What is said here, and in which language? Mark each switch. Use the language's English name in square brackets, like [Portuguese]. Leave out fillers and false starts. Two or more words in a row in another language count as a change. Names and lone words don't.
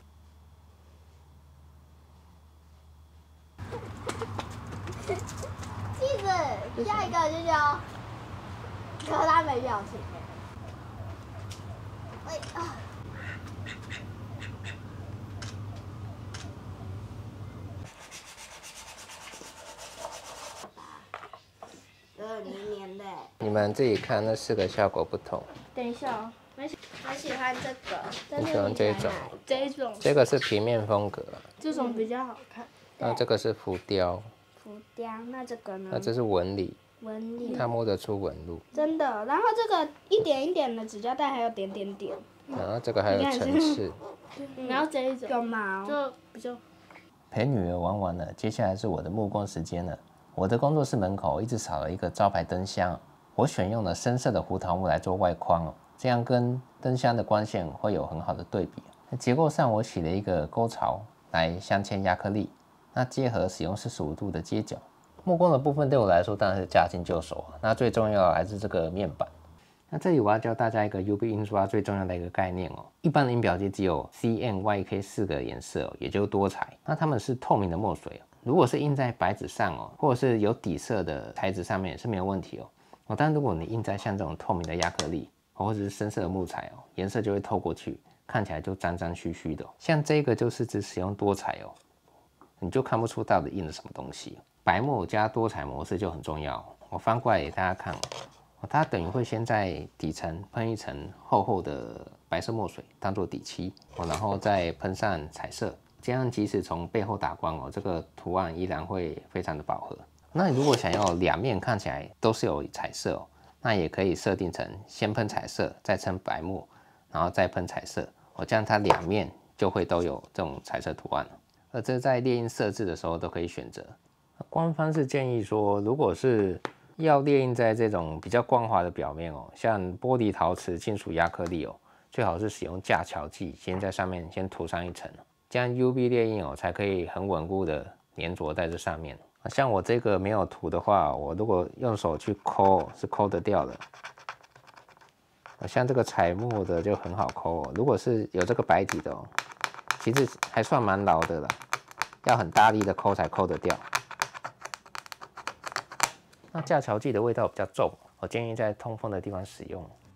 [Chinese] 記得下一個就叫，可是他沒表情哎。你們自己看那4個效果不同。等一下哦，我喜歡這個。你喜歡這種？這種。這個是平面風格。這種比較好看。那這個是浮雕。浮雕，那這個呢？那這是紋理。紋理。它摸得出紋路。真的，然後這個一點一點的紙膠帶還有點點點。然後這個還有層次。然後這一種有毛，就比較。陪女兒玩完了，接下來是我的木工時間了。我的工作室門口一直少了一個招牌燈箱，我選用了深色的胡桃木來做外框哦，這樣跟燈箱的光線會有很好的對比。結構上我起了一個溝槽來鑲嵌亞克力，那結合使用45度的接角。木工的部分對我來說當然是駕輕就熟，那最重要的還是這個面板。那這裡我要教大家一個 UV 印刷最重要的一個概念哦。一般的印表機只有 CMYK 4個顏色哦，也就是多彩。那它們是透明的墨水哦。如果是印在白紙上哦，或者是有底色的材質上面也是沒有問題哦。但如果你印在像這種透明的亞克力或者是深色的木材哦，顏色就會透過去，看起來就髒髒虛虛的。像這個就是只使用多彩哦，你就看不出到底印了什麼東西。白墨加多彩模式就很重要。我翻過來給大家看哦。它等於會先在底層噴一層厚厚的白色墨水當做底漆，然後再噴上彩色，這樣即使從背後打光哦，這個圖案依然會非常的飽和。那你如果想要兩面看起來都是有彩色哦，那也可以設定成先噴彩色，再噴白墨，然後再噴彩色哦，這樣它兩面就會都有這種彩色圖案。而這在列印設置的時候都可以選擇。官方是建議說，如果是要列印在這種比較光滑的表面哦，像玻璃、陶瓷、金屬、亞克力哦，最好是使用架橋劑，先在上面先塗上一層，這樣 UV 列印哦才可以很穩固的粘着在這上面。像我這個沒有塗的話，我如果用手去摳是摳得掉的。像這個彩墨的就很好摳哦，如果是有這個白底的哦，其實還算蠻牢的啦，要很大力的摳才摳得掉。那架橋劑的味道比較重，我建議在通風的地方使用。